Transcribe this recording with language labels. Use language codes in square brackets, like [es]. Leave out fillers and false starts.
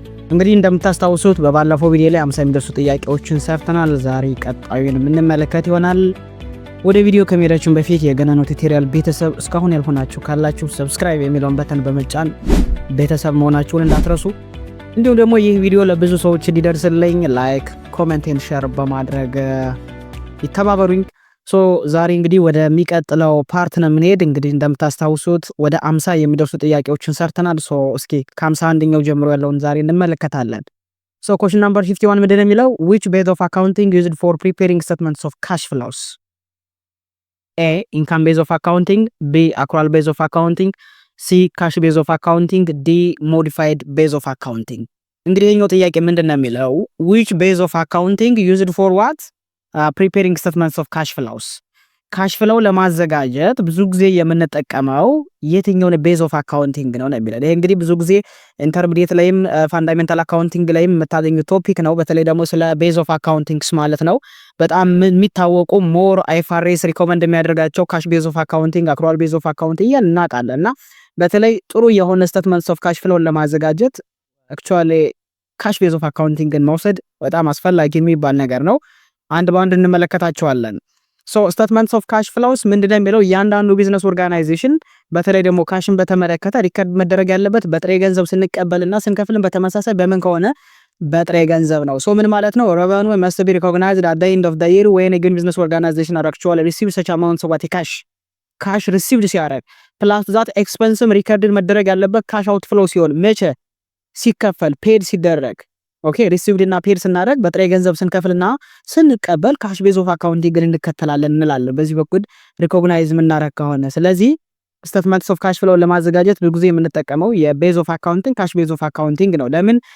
[am] እንግዲህ እንደምታስታውሱት በባለፈው ቪዲዮ ላይ 50 የሚደርሱ ጥያቄዎችን ሰርተናል። ዛሬ ቀጣዩን የምንመለከት ይሆናል። ወደ ቪዲዮ ከመሄዳችን በፊት የገናኖ ቱቶሪያል ቤተሰብ እስካሁን ያልሆናችሁ ካላችሁ ሰብስክራይብ የሚለውን በተን በመጫን ቤተሰብ መሆናችሁን እንዳትረሱ። እንዲሁም ደግሞ ይህ ቪዲዮ ለብዙ ሰዎች እንዲደርስልኝ ላይክ፣ ኮሜንት ኤንድ ሼር በማድረግ ይተባበሩኝ። ዛሬ እንግዲህ ወደ ሚቀጥለው ፓርት ነው የምንሄድ። እንግዲህ እንደምታስታውሱት ወደ 50 የሚደርሱ ጥያቄዎችን ሰርተናል። እስኪ ከ51ኛው ጀምሮ ያለውን ዛሬ እንመለከታለን። [en] question number 51 [am] ምንድነው የሚለው? [en] which base of accounting used for preparing statements of cash flows? A income base of accounting, B accrual base of accounting, C cash base of accounting, D modified base of accounting። [am] እንግዲህ ይሄኛው ጥያቄ ምንድነው የሚለው? [en] which base of accounting used for what? preparing statements of cash flows። [am] ካሽ ፍሎው ለማዘጋጀት ብዙ ጊዜ የምንጠቀመው የትኛውን ቤዝ ኦፍ አካውንቲንግ ነው የሚለው። ይሄ እንግዲህ ብዙ ጊዜ ኢንተርሚዲየት ላይም ፋንዳሜንታል አካውንቲንግ ላይም የምታገኙት ቶፒክ ነው። በተለይ ደግሞ ስለ ቤዝ ኦፍ አካውንቲንግስ ማለት ነው በጣም የሚታወቁ ሞር አይኤፍአርኤስ ሪኮመንድ የሚያደርጋቸው ካሽ ቤዝ ኦፍ አካውንቲንግ፣ አክሩዋል ቤዝ ኦፍ አካውንቲንግ እናውቃለን። እና በተለይ ጥሩ የሆነ ስቴትመንትስ ኦፍ ካሽ ፍሎውን ለማዘጋጀት አክቹአሊ ካሽ ቤዝ ኦፍ አካውንቲንግን መውሰድ በጣም አስፈላጊ የሚባል ነገር ነው። አንድ ባንድ እንመለከታቸዋለን። ስቴትመንትስ ኦፍ ካሽ ፍሎውስ ምንድነው የሚለው? እያንዳንዱ ቢዝነስ ኦርጋናይዜሽን በተለይ ደግሞ ካሽን በተመለከተ ሪከርድ መደረግ ያለበት በጥሬ ገንዘብ ስንቀበልና ስንከፍልን በተመሳሳይ በምን ከሆነ በጥሬ ገንዘብ ነው። ምን ማለት ነው? [en] revenue must be recognized at the end of the year when a business organization are actually receive such amounts of cash received [am] ሲያደርግ [en] plus that expense [am] ሪከርድ መደረግ ያለበት ካሽ አውት ፍሎ ሲሆን መቼ? ሲከፈል ፔድ ሲደረግ ኦኬ ሪሲቭድ እና ፔድ ስናደርግ በጥሬ ገንዘብ ስንከፍልና ስንቀበል ካሽ ቤዝ ኦፍ አካውንቲንግ እንከተላለን እንላለን። በዚህ በኩል ሪኮግናይዝ የምናደርግ ከሆነ ስለዚህ ስቴትመንትስ ኦፍ ካሽ ፍሎው ለማዘጋጀት ብዙ ጊዜ የምንጠቀመው የቤዝ ኦፍ አካውንቲንግ ካሽ ቤዝ ኦፍ አካውንቲንግ ነው። ለምን?